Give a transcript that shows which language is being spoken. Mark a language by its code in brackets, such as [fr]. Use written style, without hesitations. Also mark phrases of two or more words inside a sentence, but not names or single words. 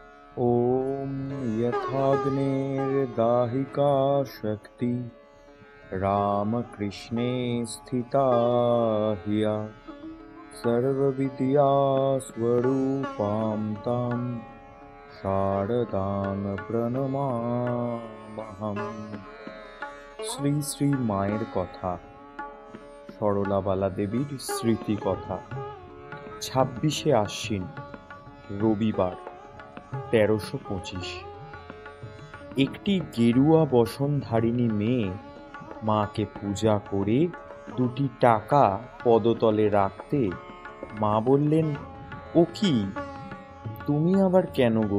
[sa] ॐ यथाग्नेर्दाहिका शक्ति रामकृष्णे स्थिता हिया सर्वविद्यास्वरूपां तां शारदां प्रणमाम्यहम्। [bn] শ্রী শ্রী মায়ের কথা, সরলাবালা দেবীর স্মৃতি কথা। 26শে আশ্বিন, রবিবার, 1325। একটি গেরুয়া বসনধারিণী মেয়ে মাকে পূজা করে 2টি টাকা পদতলে রাখতে মা বললেন, ও কি, তুমি আবার কেন গো?